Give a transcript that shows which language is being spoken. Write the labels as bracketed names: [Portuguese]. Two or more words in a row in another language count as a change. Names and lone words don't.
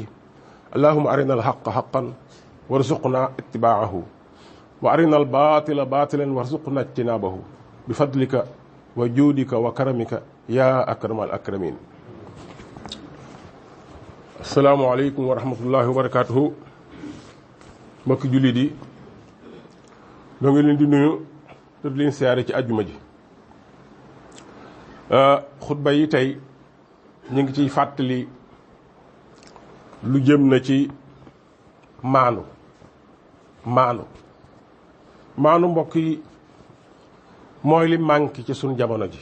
[Arabic] اللهم أرنا الحق حقا وارزقنا اتباعه، وأرنا الباطل باطلا وارزقنا اجتنابه، بفضلك وجودك وكرمك يا أكرم الأكرمين. السلام عليكم ورحمة الله وبركاته. [Wolof] mbokki jullit yi, ñoo ngi leen di nuyu te di leen siyaare ci àjjuma ji. xutba yi tey ñu ngi ciy fàttali lu jëm na ci maanu mbokk yi mooy li manqué ci suñ jamono ji.